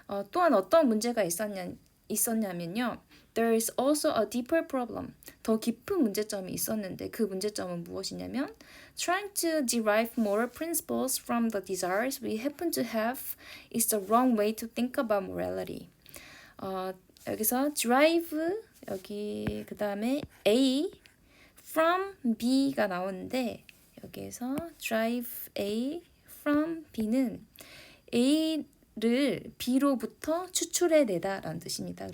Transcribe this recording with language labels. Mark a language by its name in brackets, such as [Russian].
[Korean] 또한 어떤 문제가 있었냐면요. [English] There is also a deeper problem. [Korean] 더 깊은 문제점이 있었는데 그 문제점은 무엇이냐면 [English] Trying to derive moral principles from the desires we happen to have is the wrong way to think about morality. [Korean] 여기서 drive 여기 그 다음에 A from B가 나오는데 여기에서 drive A from B는 A를 B로부터 추출해내다 라는 뜻입니다.